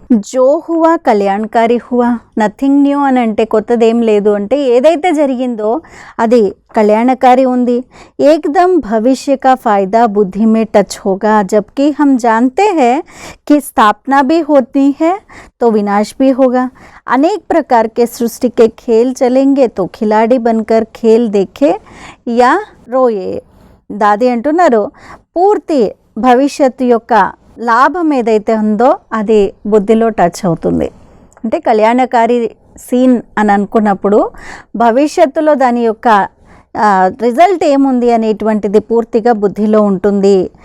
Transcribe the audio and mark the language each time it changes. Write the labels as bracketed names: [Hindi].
[Hindi] జో హువా కళ్యాణకారి హువా, [English] nothing new [Telugu] అని అంటే కొత్తదేం లేదు అంటే ఏదైతే జరిగిందో అది కళ్యాణకారి ఉంది. [Hindi] ఏకదమ్ భవిష్య కా ఫాయిదా బుద్ధి మే టచ్ హోగా, జబ్కి హమ్ జానతే हैं कि स्थापना भी होती है तो विनाश भी होगा. अनेक प्रकार के सृष्टि के खेल चलेंगे तो खिलाड़ी बनकर खेल देखे या रोए. [Telugu] దాది అంటున్నారు పూర్తి భవిష్యత్తు యొక్క లాభం ఏదైతే ఉందో అది బుద్ధిలో టచ్ అవుతుంది. అంటే కళ్యాణకారి సీన్ అని అనుకున్నప్పుడు భవిష్యత్తులో దాని యొక్క రిజల్ట్ ఏముంది అనేటువంటిది పూర్తిగా బుద్ధిలో ఉంటుంది.